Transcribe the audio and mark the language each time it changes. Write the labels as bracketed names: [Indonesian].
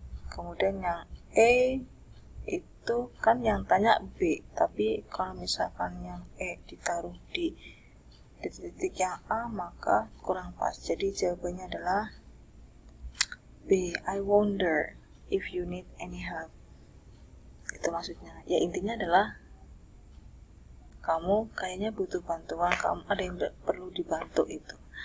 [Indonesian] kemudian yang E itu kan yang tanya B, tapi kalau misalkan yang E ditaruh di titik yang A maka kurang pas. Jadi jawabannya adalah B. [English] I wonder if you need any help. [Indonesian] Itu maksudnya. Ya intinya adalah kamu kayaknya butuh bantuan, kamu ada yang perlu dibantu itu.